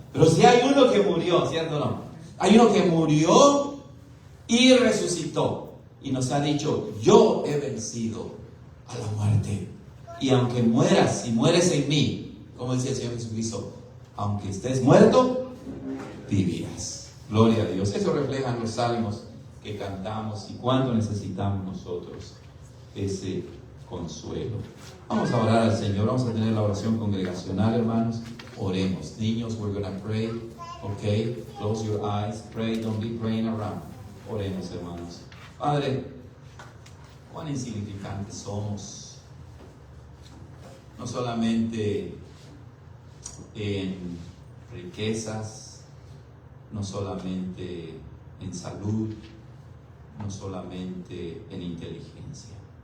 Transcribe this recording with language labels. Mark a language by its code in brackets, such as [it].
[es] Pero sí hay uno que murió, ¿cierto o no? Hay uno que murió y resucitó y nos ha dicho: yo he vencido a la muerte, y aunque mueras, si mueres en mí, como decía el Señor Jesucristo, aunque estés muerto, vivirás. Gloria a Dios. Eso reflejan los salmos que cantamos y cuánto necesitamos nosotros ese consuelo. Vamos a orar al Señor. Vamos a tener la oración congregacional, hermanos. Oremos. Niños, [en] we're going to pray. Okay, close your eyes. Pray, don't be praying around. [es] Oremos, hermanos. Padre, cuán insignificantes somos. No solamente en riquezas, no solamente en salud, no solamente en inteligencia.